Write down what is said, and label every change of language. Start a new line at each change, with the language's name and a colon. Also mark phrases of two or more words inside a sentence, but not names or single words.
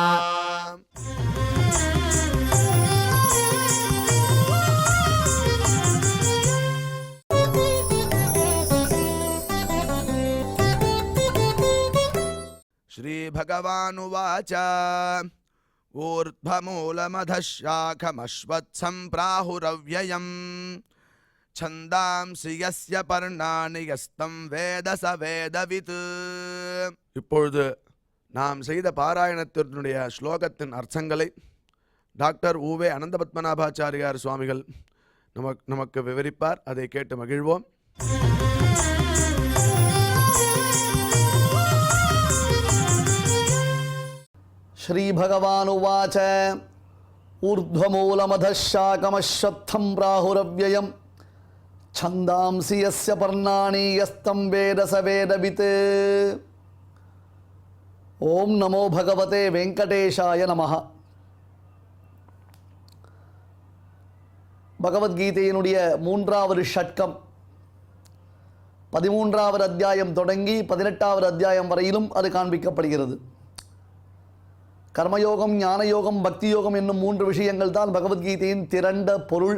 Sanskrit: श्रीभगवानुवाच ऊर्ध्वमूलमधः शाखमश्वत्थं प्राहुरव्ययम् छन्दांसि यस्य पर्णानि यस्तं वेद स वेदवित्.
Tamil: இப்பொழுது நாம் செய்த பாராயணத்தினுடைய ஸ்லோகத்தின் அர்த்தங்களை டாக்டர் உவே அனந்த பத்மநாபாச்சாரியார் சுவாமிகள் நமக்கு விவரிப்பார். அதை கேட்டு மகிழ்வோம்.
Sanskrit: श्रीभगवानुवाच ऊर्ध्वमूलमधशाकमश्वत्थं प्राहुरव्ययं छन्दांसि यस्य पर्णानि यस्तं वेद स वेदवित्. ओम नमो भगवते वेंकटेशाय नमः.
Tamil: பகவத்கீதையினுடைய 3வது ஷட்கம் 13வது அத்தியாயம் தொடங்கி 18வது அத்தியாயம் வரையிலும் அது காண்பிக்கப்படுகிறது. கர்மயோகம், ஞானயோகம், பக்தி யோகம் என்னும் 3 விஷயங்கள் தான் பகவத்கீதையின் திரண்ட பொருள்.